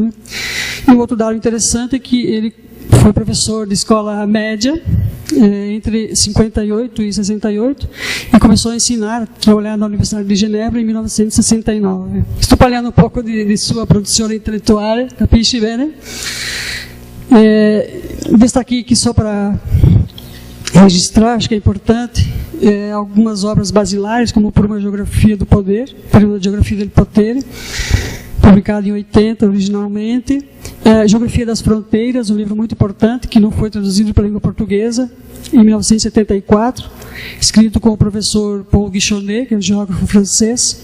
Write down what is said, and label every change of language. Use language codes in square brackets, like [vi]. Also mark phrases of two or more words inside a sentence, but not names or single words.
[pt] Né. E um outro dado interessante é que ele foi professor de escola média entre 58 e 68 e começou a ensinar, a trabalhar na Universidade de Genebra em 1969. Estou falando um pouco de sua produção intelectual, [it] capisci bene? [pt] Destaquei aqui só para registrar, acho que é importante, algumas obras basilares, como Por uma Geografia do Poder, Por uma Geografia del Potere, publicado em 80 originalmente. Geografia das Fronteiras, um livro muito importante, que não foi traduzido para a língua portuguesa, em 1974, escrito com o professor Paul Guichonnet, que é um geógrafo francês.